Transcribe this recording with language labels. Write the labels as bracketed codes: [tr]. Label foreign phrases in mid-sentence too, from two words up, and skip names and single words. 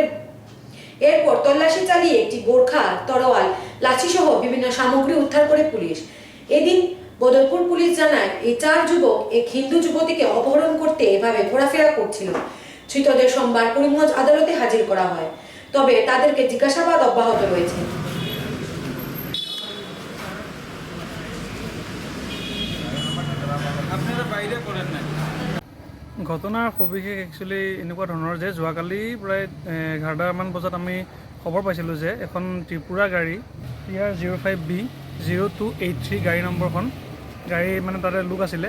[bn] এরপর তল্লাশি চালিয়ে একটি বোরখা, তরোয়াল, লাঠি সহ বিভিন্ন সামগ্রী উদ্ধার করে পুলিশ। এদিন বদরপুর পুলিশ জানায়, এই 4 যুবক এক হিন্দু যুবতীকে অপহরণ করতে এভাবে ঘোরাফেরা করছিল। ধৃতদের সোমবার করিমগঞ্জ আদালতে হাজির করা হয়, তবে তাদেরকে জিজ্ঞাসাবাদ অব্যাহত রয়েছে। [as] ঘটনাৰ সবিশেষ একচুৱেলি এনেকুৱা ধৰণৰ যে যোৱাকালি প্ৰায় 11টামান বজাত আমি খবৰ পাইছিলোঁ যে এখন ত্ৰিপুৰা গাড়ী TR 05B0283 গাড়ী নম্বৰখন গাড়ী মানে তাতে লোক আছিলে।